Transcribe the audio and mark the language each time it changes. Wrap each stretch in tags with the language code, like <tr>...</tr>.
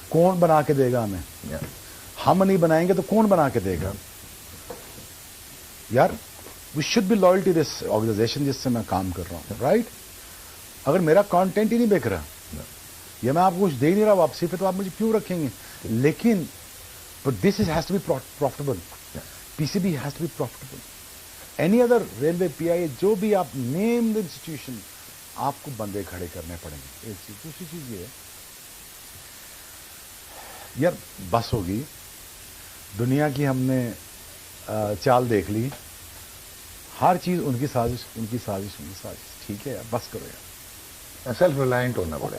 <ur>کون بنا کے دے گا ہمیں؟ ہم نہیں بنائیں گے تو کون بنا کے دے گا یار؟</ur> <en>we should be loyal to this organization</en> <ur>جس سے میں کام کر رہا ہوں, رائٹ؟ اگر میرا کانٹینٹ ہی نہیں بک رہا یا میں آپ کو کچھ دے نہیں رہا واپسی پہ, تو آپ مجھے کیوں رکھیں گے؟ لیکن</ur> <en>but this has to be profitable,</en> <ur>PCB has to be profitable.</ur> <en>any other railway,</en> <ur>PIA, جو بھی آپ</ur> <en>name the institution,</en> <ur>آپ کو بندے کھڑے کرنے پڑیں گے. ایک چیز. دوسری چیز یہ ہے یار, بس ہوگی, دنیا کی ہم نے چال دیکھ لی, ہر چیز ان کی سازش, ان کی سازش, ان کی سازش. ٹھیک ہے یار, بس کرو یار,</ur> <en>self reliant</en> <ur>ہونا پڑے گا.</ur>